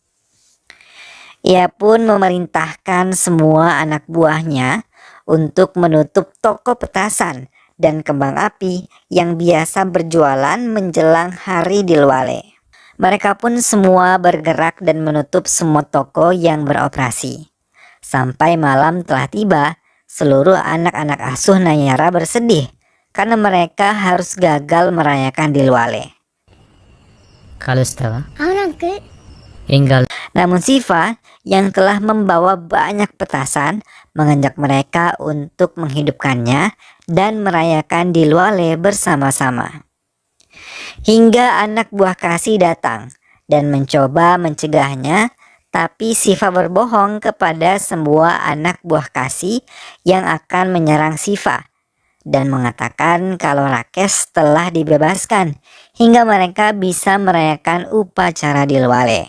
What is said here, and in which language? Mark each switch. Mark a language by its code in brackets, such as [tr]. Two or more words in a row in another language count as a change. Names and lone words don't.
[id] Ia pun memerintahkan semua anak buahnya untuk menutup toko petasan dan kembang api yang biasa berjualan menjelang hari Dilwale. Mereka pun semua bergerak dan menutup semua toko yang beroperasi. Sampai malam telah tiba, seluruh anak-anak asuh Nayara bersedih karena mereka harus gagal merayakan Dilwale. [te] కలుస్తావా? అవును అంకుల్. ఏం కాదు. [id] Namun Siva yang telah membawa banyak petasan mengajak mereka untuk menghidupkannya dan merayakan Dilwale bersama-sama. Hingga anak buah Kasih datang dan mencoba mencegahnya, tapi Siva berbohong kepada semua anak buah Kasih yang akan menyerang Siva dan mengatakan kalau Rakesh telah dibebaskan hingga mereka bisa merayakan upacara Dilwale.